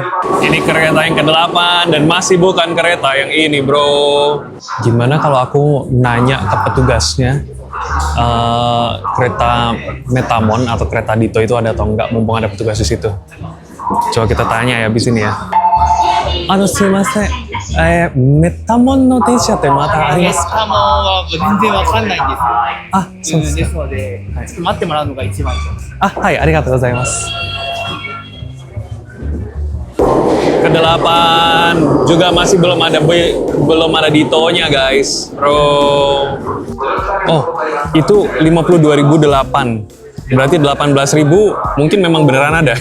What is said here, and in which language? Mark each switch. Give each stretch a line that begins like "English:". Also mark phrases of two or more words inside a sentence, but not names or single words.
Indonesian: Ini kereta yang ke-8 dan masih bukan kereta yang ini, bro. Gimana kalau aku nanya ke petugasnya, kereta Metamon atau kereta Ditto itu ada atau enggak, mumpung ada petugas di situ. Coba kita tanya ya abis ini ya.
Japanese: すいません。メタモンの電車ってまたありますか？全然わかんないんですよ。あ、そうですか。ですので、ちょっと待ってもらうのが一番いいと思います。あ、はい、ありがとうございます.
Indonesian: Kedelapan juga masih belum ada Dito-nya, guys. Bro. Oh, itu 52.008. Berarti 18.000 mungkin memang beneran ada.